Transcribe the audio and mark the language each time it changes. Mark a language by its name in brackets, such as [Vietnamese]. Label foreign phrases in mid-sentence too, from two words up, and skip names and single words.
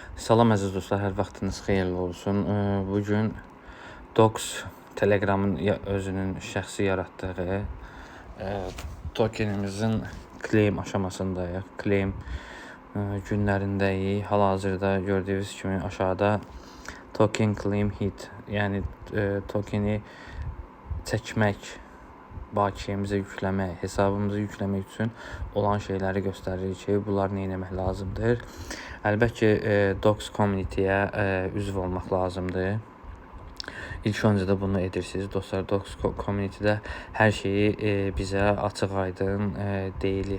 [Azerbaijani] Salam əziz dostlar, hər vaxtınız xeyirli olsun. Bugün Docs Telegramın özünün şəxsi yaratdığı tokenimizin claim aşamasındayıq. Claim günlərindəyik. Hal-hazırda gördüyünüz kimi aşağıda [English] token claim hit, [Azerbaijani] yəni tokeni çəkmək, bakiyemizə yükləmək, hesabımıza yükləmək üçün olan şeyləri göstərir ki, bunlar nə etmək lazımdır. Əlbəttə ki, Docs Community-yə üzv olmaq lazımdır. İlk öncə də bunu edirsiniz. Dostlar, Docs Community-də hər şeyi bizə açıq-aydın deyilir.